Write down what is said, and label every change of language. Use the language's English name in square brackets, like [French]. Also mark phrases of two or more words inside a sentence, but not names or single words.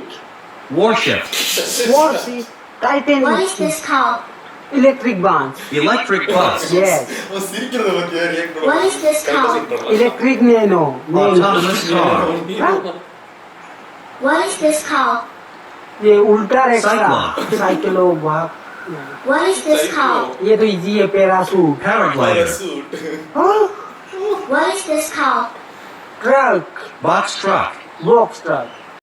[English] Warship. Warship. Titanic. What is this called? Electric bus. Electric bus. Yes. What is this called? Electric nano. Autonomous car. Huh? What is this called? [Hindi] ये उल्टा रेक्सा. [English] Cyclone. [Hindi] साइकिलो भाग. [English] What is this called? [Hindi] ये तो इजी है पैराशूट. [English] Paraglider. Huh? What is this called? Truck. Box truck. Box truck.